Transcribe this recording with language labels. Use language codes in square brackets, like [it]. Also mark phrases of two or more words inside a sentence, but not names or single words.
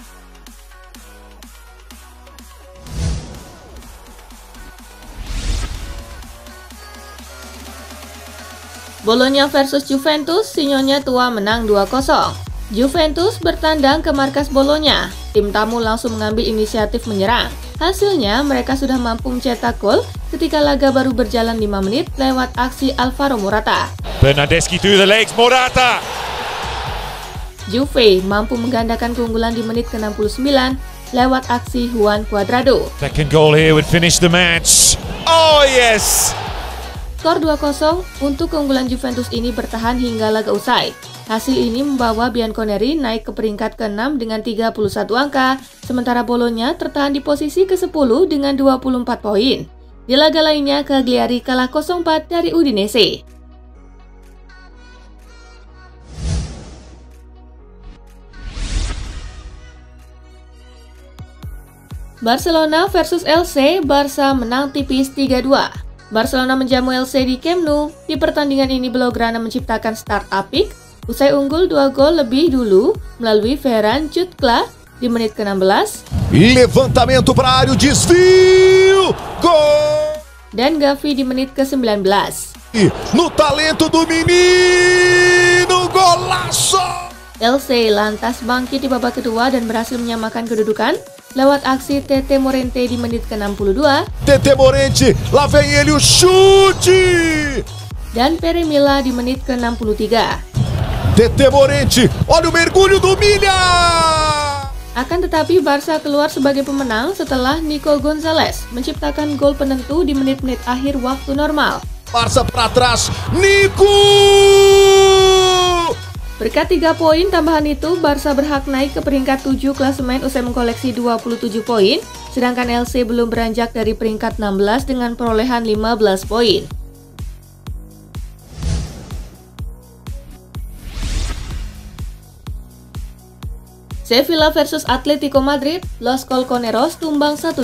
[id] Bologna versus Juventus, sinyonya tua menang 2-0. Juventus bertandang ke markas Bologna. Tim tamu langsung mengambil inisiatif menyerang. Hasilnya, mereka sudah mampu mencetak gol ketika laga baru berjalan 5 menit lewat aksi Alvaro Morata. [en] Bernardeschi through the legs, Morata. Juve mampu menggandakan keunggulan di menit ke-69 lewat aksi Juan Cuadrado. Second goal here would finish the match. Oh yes! [id] Skor 2-0 untuk keunggulan Juventus ini bertahan hingga laga usai. Hasil ini membawa Bianconeri naik ke peringkat ke-6 dengan 31 angka, sementara Bologna tertahan di posisi ke-10 dengan 24 poin. Di laga lainnya, Cagliari kalah 0-4 dari Udinese. Barcelona versus LC, Barca menang tipis 3-2. Barcelona menjamu LC di Camp Nou. Di pertandingan ini Blaugrana menciptakan start apik usai unggul 2 gol lebih dulu melalui Ferran Jutgla di menit ke-16. [pt] Levantamento para a área, desvio, gol! [id] Dan Gavi di menit ke-19. [pt] No talento do menino, golaço! [id] LC lantas bangkit di babak kedua dan berhasil menyamakan kedudukan lewat aksi Tete Morente di menit ke-62. [pt] Tete Morente, lá vem ele o chute! [id] dan Peremilla di menit ke-63. [pt] TT Morente, olha o mergulho do Milha! [id] Akan tetapi Barca keluar sebagai pemenang setelah Nico Gonzalez menciptakan gol penentu di menit-menit akhir waktu normal. [pt] Barca para trás, Nico! [id] Berkat 3 poin tambahan itu, Barca berhak naik ke peringkat 7 klasemen usai mengkoleksi 27 poin, sedangkan LC belum beranjak dari peringkat 16 dengan perolehan 15 poin. Sevilla versus Atletico Madrid, Los Colchoneros tumbang 1-2.